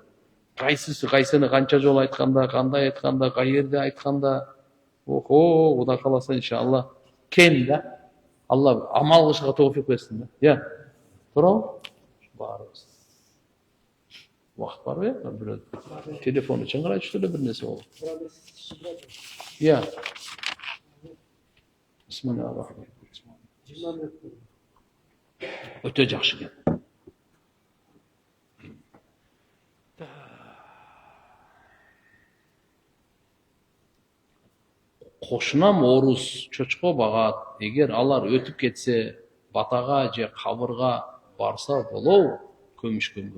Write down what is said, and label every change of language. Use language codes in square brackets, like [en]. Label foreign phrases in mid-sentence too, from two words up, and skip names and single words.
[ky] Кайсыны канча жолу айтканда, кандай айтканда, каерде айтканда, Кудай кааласа иншалла кем да. Алла амал кылышка товфик берсин да. Туурабы? Баарыбыз. Убакыт барбы? Бирөө телефону чыңгырайтып эле бир нерсе болду. [ar] بسم الله الرحمن الرحيم. [ky] Өтө жакшы экен. Кошунам орус чочко багат. Эгер алар өтүп кетсе, батага же кабырга барса болобу көмүшкөнгө?